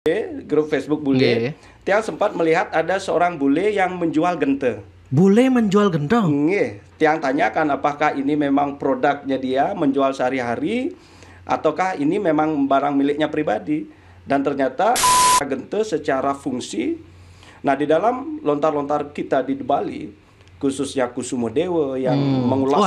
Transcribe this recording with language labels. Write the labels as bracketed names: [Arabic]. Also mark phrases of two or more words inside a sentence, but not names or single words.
[Indonesian] grup Facebook bule, Nggih. Tiang sempat melihat ada seorang bule yang menjual gente. Bule menjual gentong. Nggih, Tiang tanyakan apakah ini memang produknya dia menjual sehari-hari ataukah ini memang barang miliknya pribadi. Dan ternyata gente secara fungsi. Nah, di dalam lontar-lontar kita di Bali, khususnya Kusumo Dewa yang mengulas